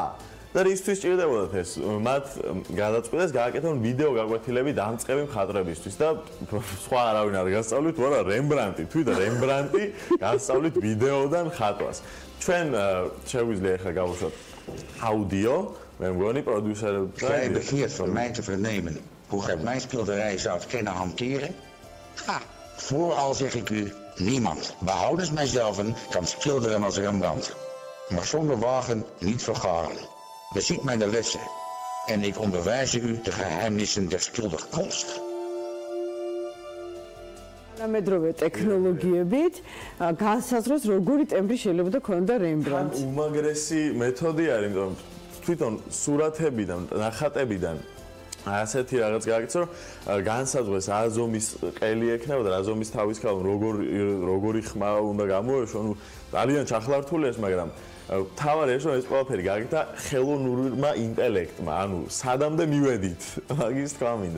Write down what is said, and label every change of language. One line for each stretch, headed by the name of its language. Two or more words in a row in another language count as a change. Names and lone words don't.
Georgian: და რისთვის ჭირდებოდათ ეს? მათ გადაწყვიტეს გააკეთონ ვიდეო გაკვეთილები დამწყები მხატვრებისთვის და სხვა არავინ არ გასწავლით, ვარა რემბრანტი, თვითონ რემბრანტი გასწავლით ვიდეოდან ხატვას. ჩვენ შეგვიძლია ახლა გავუშვათ აუდიო, მე მგონი პროდიუსერები
Dutch: Vrij begeerd van mij te vernemen hoe gij mijn schilderij zou kunnen hanteren? Ha, vooral zeg ik u, niemand, behoudens mijzelf, kan schilderen als Rembrandt. Maar zonder wagen niet vergaren. Beziet mijn lessen en ik onderwijs u de geheimnissen der schilderkunst.
Georgian: ამედროვე ტექნოლოგიებით განსაზღვროს როგორი ტემბრი შეიძლება ქონდა რემბრანდს. უმაგრესი მეთოდი არის, იმიტომ თვითონ სურათებიდან, ნახატებიდან ასეთი რაღაც გააკეთო, რომ განსაზღვროს რა ზომის ყელი ექნება და რა ზომის თავის ქალ როგორი ხმა უნდა გამოეშვო, ნუ ძალიან ჩახლართულია ეს, მაგრამ თავარი ეს რომ ეს ყველაფერი გააკეთა ხელოვნურმა ინტელექტმა, ანუ სადამდე მივედით, მაგის თქვა მინდა.